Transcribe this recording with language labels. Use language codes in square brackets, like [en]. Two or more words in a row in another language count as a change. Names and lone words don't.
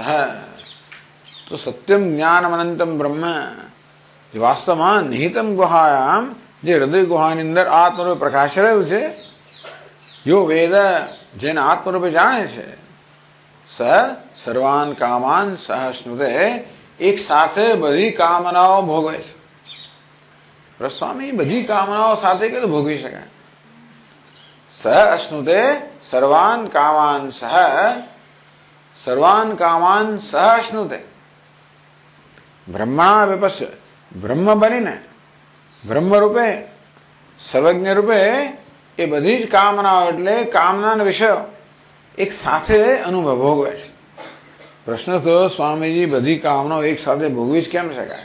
[gu] તો [sa] સત્યમ જ્ઞાનમ અનંતમ બ્રહ્મ, [gu] જે વાસ્તવમાં [sa] નિહિતમ ગુહાયામ, [gu] જે હૃદય ગુહાની અંદર આત્મરૂપે પ્રકાશ રહ્યું છે, [sa] યો વેદ, [gu] જેને આત્મરૂપે જાણે છે, [sa] સ સર્વાન કામાન સહ સ્નુતે, [gu] એક સાથે બધી કામનાઓ ભોગવે છે. સ્વામી બધી કામનાઓ સાથે કે ભોગવી શકાય. [sa] સ અશ્નુતે સર્વાન કામાન સહ, સર્વાન કામાન સહ અશ્નુતે. બ્રહ્મણા વિપશ્ય, [gu] બ્રહ્મ બનીને બ્રહ્મ રૂપે સર્વજ્ઞ રૂપે એ બધી જ કામનાઓ, એટલે કામના વિષયો એક સાથે અનુભવ ભોગવે છે. પ્રશ્ન થયો, સ્વામીજી બધી કામનાઓ એક સાથે ભોગવી જ કેમ શકાય?